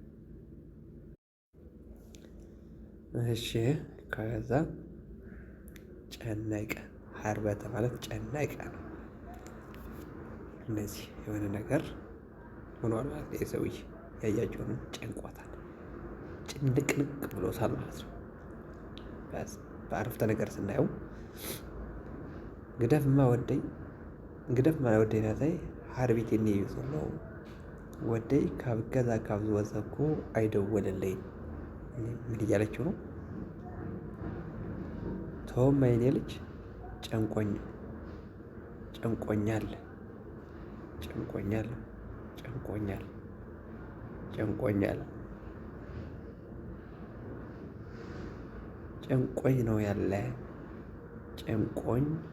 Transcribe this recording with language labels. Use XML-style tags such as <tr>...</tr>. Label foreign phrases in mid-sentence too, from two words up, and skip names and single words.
<am>እሺ ከዛ ጨነቀ ሀርበተ ማለት ጨነቀ ነው። እነዚህ የሆነ ነገር ሆኗል ማለት ነው። የሰውዬ ያያቸው ነው ጨንቋታል፣ ጭንቅንቅ ብሎታል ማለት ነው። በአረፍተ ነገር ስናየው</am> <ti>ግደፍማ ወደይ ናተይ ሓርቢትኒ እዩ ዘሎ ወደይ ካብ ገዛ ካብ ዝወፀ</ti> <am>እኮ አይደወለልኝ። ምን እያለችው ነው? ተወማ የኔ ልጅ ጨንቆኛል ጨንቆኛል ጨንቆኝ ነው ያለ ጨንቆኝ</am>